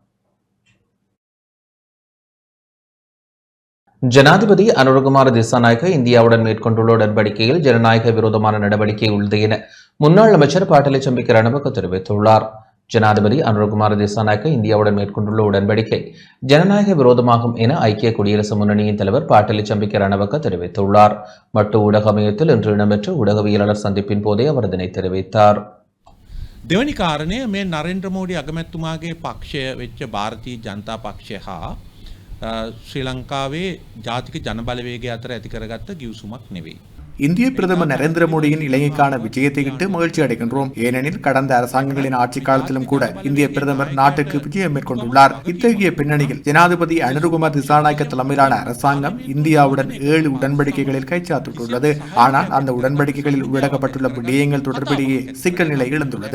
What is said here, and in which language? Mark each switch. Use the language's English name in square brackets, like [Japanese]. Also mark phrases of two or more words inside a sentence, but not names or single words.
[Tamil] ஜனாதிபதி அனுரகுமார திசாநாயக்க இந்தியாவுடன் மேற்கொண்டுள்ள உடன்படிக்கையில் ஜனநாயக விரோதமான நடவடிக்கை உள்ளது என முன்னாள் அமைச்சர் பாட்டலி சம்பிக்க ரணவக்க தெரிவித்துள்ளார். ஜனாதிபதி அனுரகுமார திசாநாயக்க இந்தியாவுடன் மேற்கொண்டுள்ள உடன்படிக்கை ஜனநாயக விரோதமாகும் என ஐக்கிய குடியரசு முன்னணியின் தலைவர் பாட்டலி சம்பிக்க ரணவக்க தெரிவித்துள்ளார். மட்டு ஊடக மையத்தில் இன்று இடம்பெற்ற ஊடகவியலாளர் சந்திப்பின் போதே அவர் இதனை தெரிவித்தார். [Sinhala] දෙවැනි කාරණය මේ නරේන්ද්‍ර මෝඩි අගමැතිතුමාගේ පක්ෂය වෙච්ච ಭಾರತೀಯ ජනතා පක්ෂය හා ශ්‍රී ලංකාවේ ජාතික ජනබලවේගය අතර ඇති කරගත්ත ගිවිසුමක් නෙවෙයි. [Tamil] இந்திய பிரதமர் நரேந்திர மோடியின் இலங்கைக்கான விஜயத்தை இட்டு மகிழ்ச்சி அடைகின்றோம். ஏனெனில் கடந்த அரசாங்கங்களின் ஆட்சி காலத்திலும் கூட இந்திய பிரதமர் நாட்டுக்கு விஜயம் மேற்கொண்டுள்ளார். இத்தகைய பின்னணியில் ஜனாதிபதி அனுரகுமார் திசாநாயக்க தலைமையிலான அரசாங்கம் இந்தியாவுடன் 7 உடன்படிக்கைகளில் கைச்சாத்திட்டுள்ளது. ஆனால் அந்த உடன்படிக்கைகளில் உள்ளடக்கப்பட்டுள்ள விடயங்கள் தொடர்பிலேயே சிக்கல் நிலை எழுந்துள்ளது.